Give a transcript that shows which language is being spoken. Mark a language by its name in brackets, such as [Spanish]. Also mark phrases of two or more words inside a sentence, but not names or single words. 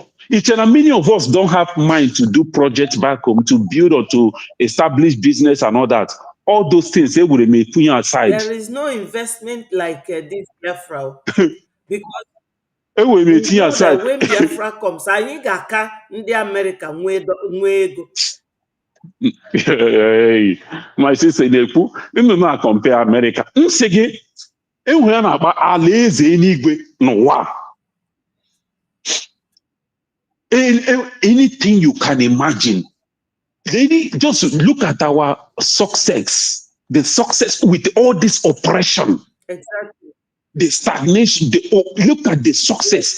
[English] It's many of us don't have mind to do projects back home, to build or to establish business and all that. All those things they would make put aside. There is no investment like this Biafra because we know aside. that when Biafra comes, [Igbo] anyị ga-aka ndị America nwee ego. [English] My sister [Igbo] na-ekwu mmemme compare America. Nsị gị enwere na-akpa alaeze eluigwe n'ụwa. [English] Anything you can imagine. Just look at our success. The success with all this oppression. Exactly. The stagnation. Look at the success.